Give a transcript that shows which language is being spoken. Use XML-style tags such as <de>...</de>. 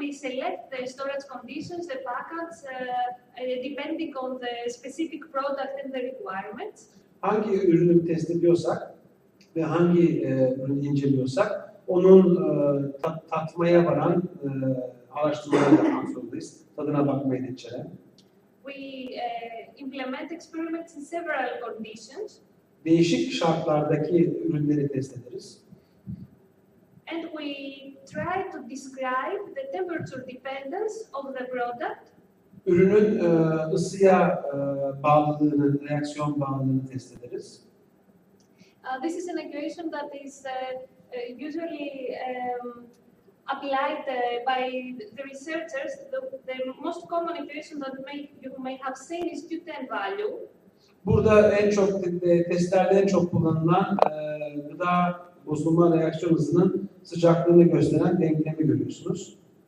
<en>We select the storage conditions, the packets, depending on the specific product and the requirements.</en> <tr>Hangi ürünü test ediyorsak ve hangi ürünü inceliyorsak onun tatmaya varan araştırmaları yapmak zorundayız. Tadına bakmayı da içeren.</tr> <en>We implement experiments in several conditions.</en> <tr>Değişik şartlardaki ürünleri test ederiz.</tr> <en>And we try to describe the temperature dependence of the product.</en> <tr>Ürünün ısıya bağlılığını, reaksiyon bağlılığını test ederiz.</tr> <en>This is an equation that is usually applied by the researchers. The most common equation that you may have seen is Q10 value.</en> <tr>Burada en çok testlerde en çok kullanılan gıda bozulma reaksiyon hızının sıcaklığını gösteren denklemi görüyorsunuz.</tr>